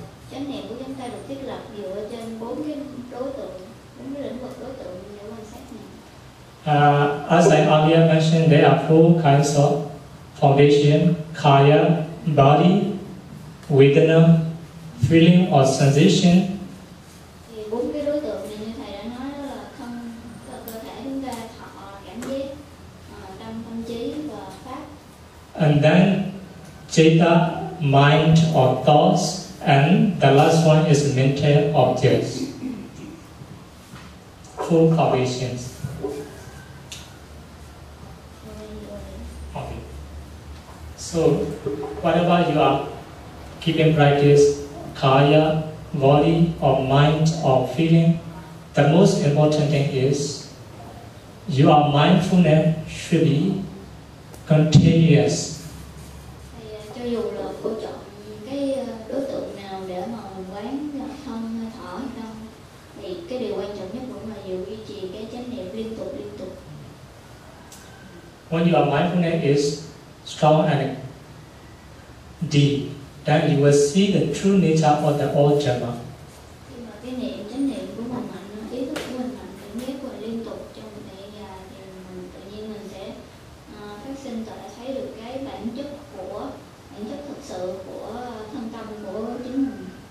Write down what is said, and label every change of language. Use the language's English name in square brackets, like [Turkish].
[Vietnamese] Chánh niệm của chúng ta được thiết lập dựa trên bốn cái đối tượng, bốn cái lĩnh vực đối tượng để quan sát này. [English] As I earlier mentioned, there are four kinds of foundation: kaya, body, vedana, feeling or sensation, [Vietnamese] Thì bốn cái đối tượng này như thầy đã nói đó là thân, cơ thể chúng ta, thọ, cảm giác, tâm trí và pháp. [English] and then citta, mind or thoughts, and the last one is mental objects. Four foundations. Okay. So, whatever you are keeping practice, kaya, body, or mind, or feeling, the most important thing is your mindfulness should be continuous. [Vietnamese] Thì cho dù là cô chọn cái đối tượng nào để mà mình quán là thân hay thở hay không, thì cái điều quan trọng nhất vẫn là giữ duy trì cái chánh niệm liên tục. [English] When your mindfulness is strong and deep, then you will see the true nature of the all Dhamma. [Vietnamese] Khi mà cái chánh niệm của mình mạnh, ý thức của mình mạnh, cảm giác của mình liên tục trong một thời gian dài, thì mình tự nhiên mình sẽ phát sinh và thấy được cái bản chất thực sự của thân tâm của chính mình.